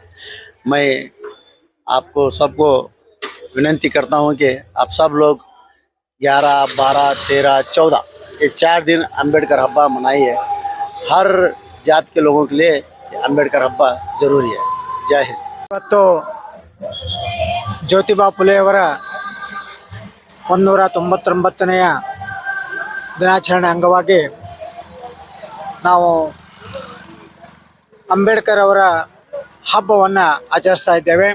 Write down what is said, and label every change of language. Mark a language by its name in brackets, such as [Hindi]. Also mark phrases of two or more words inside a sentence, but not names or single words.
[Hindi] मैं आपको सबको विनती करता हूँ कि आप सब लोग 11, 12, 13, 14 ये 4 दिन अंबेडकर हब्बा मनाइए। हर जात के लोगों के लिए अंबेडकर हब्बा ज़रूरी है। जय हिंद। [Kannada] ಇವತ್ತು ಜ್ಯೋತಿಬಾ ಫುಲೆಯವರ 199ನೆಯ ದಿನಾಚರಣೆ ಅಂಗವಾಗಿ ನಾವು ಅಂಬೇಡ್ಕರ್ ಅವರ ಹಬ್ಬವನ್ನು ಆಚರಿಸ್ತಾ ಇದ್ದೇವೆ.